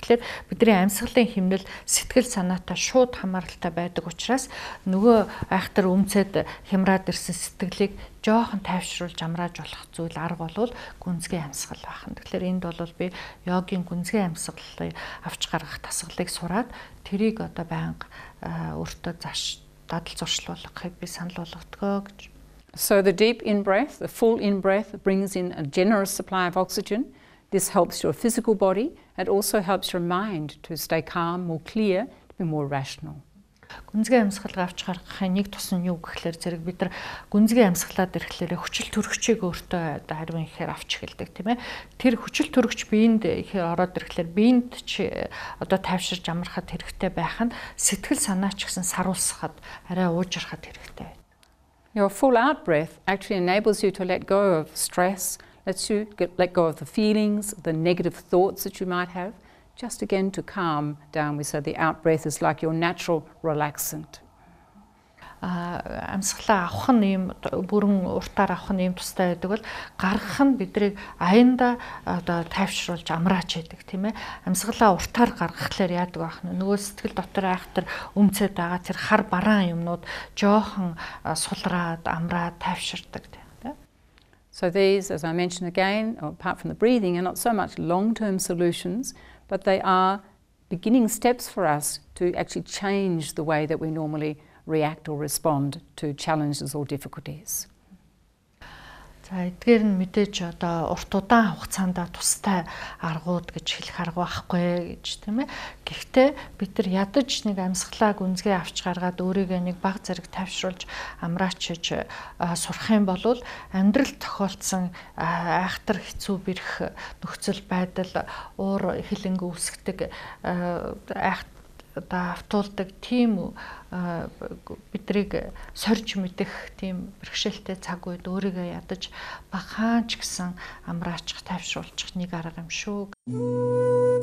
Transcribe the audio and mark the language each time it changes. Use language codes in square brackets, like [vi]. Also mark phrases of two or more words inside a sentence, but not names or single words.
[mn] Тэгэхээр бидний амьсгалын хэмнэл сэтгэл санаатай шууд хамааралтай байдаг учраас нөгөө айхтар үнцэд хямраад ирсэн сэтгэлийг жоохон тайвшруулж амрааж болох зүйл арга болвол гүнзгий амьсгал байна. Тэгэхээр энд бол би йогийн гүнзгий амьсгалыг авч гаргах тасгалыг сураад тэрийг одоо байнга өөртөө дадал зуршлуулахыг би санал болгодгоо гэж. [en] So the deep in-breath, the full in-breath brings in a generous supply of oxygen. This helps your physical body. It also helps your mind to stay calm, more clear, to be more rational. [mn] Гүнзгий амьсгал авч гаргахын нэг тус нь юу гэхлээр зэрэг бид нар гүнзгий амьсгалаад ирэхлээр хүчил төрөгчийг өөртөө хариун ихээр авч эхэлдэг тийм ээ. Тэр хүчил төрөгч биед ихээр ороод ирэхлээр биед одоо тайвширж амрахад хэрэгтэй байх нь сэтгэл санаа ч гэсэн саруулсахад арай уужрахад хэрэгтэй. [en] Your full out breath actually enables you to let go of stress, lets you let go of the feelings, the negative thoughts that you might have. Just again to calm down, we say the out breath is like your natural relaxant. [mn] амьсгалаа авах нь ийм бүрэн уртаар авах нь ийм тустай байдаг бол гаргах нь бидрийг аянда одоо тайвшруулж амрааж яадаг тийм ээ. Амьсгалаа уртаар гаргахлаар яадаг байх нь нөгөө сэтгэл дотор айхтар өмцөд байгаа тэр хар бараан юмнууд жоохон сулраад амраад тайвширдаг тийм. [en] So these, as I mentioned again, apart from the breathing, are not so much long-term solutions, but they are beginning steps for us to actually change the way that we normally react or respond to challenges or difficulties. [mn] За эдгээр нь мэдээж одоо урт удаан хугацаанд тустай аргууд гэж хэлэх арга байхгүй гэж тийм ээ. Гэхдээ бид нар ядаж нэг амьсгалаа гүнзгий авч гаргаад өөрийгөө нэг баг зэрэг тайвшруулж амраачиж сурах юм бол амьдрал тохиолдсон айхтар хэцүү бэрх нөхцөл байдал уур хилэнг үүсгдэг автуулдаг тийм бидрийг сорж мэдэх тийм бэрхшээлтэй цаг үед өөрийгөө ядаж багаан ч гэсэн амраачих, тайвшруулчих нэг арга юм шүү.